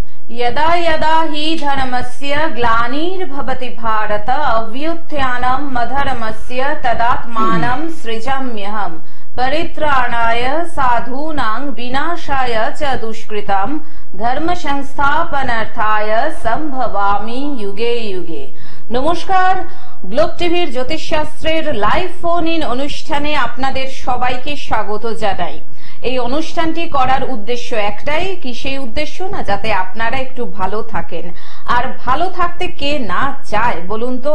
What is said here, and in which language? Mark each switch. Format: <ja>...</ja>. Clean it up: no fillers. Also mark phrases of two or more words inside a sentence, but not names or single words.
<sa>यदा यदा हि धर्मस्य ग्लानिर्भवति भारत अभ्युत्थानं मधर्मस्य तदात्मानं सृजाम्यहम् परित्राणाय साधूनां विनाशाय च दुष्कृतं धर्म संस्थापनार्थाय संभवामि युगे युगे।</sa> <bn>নমস্কার, গ্লোব টিভির জ্যোতিষশাস্ত্রের লাইভ ফোন ইন অনুষ্ঠানে আপনাদের সবাইকে স্বাগত জানাই। এই অনুষ্ঠানটি করার উদ্দেশ্য একটাই, কি সেই উদ্দেশ্য না, যাতে আপনারা একটু ভালো থাকেন। আর ভালো থাকতে কে না চায় বলুন তো?</bn>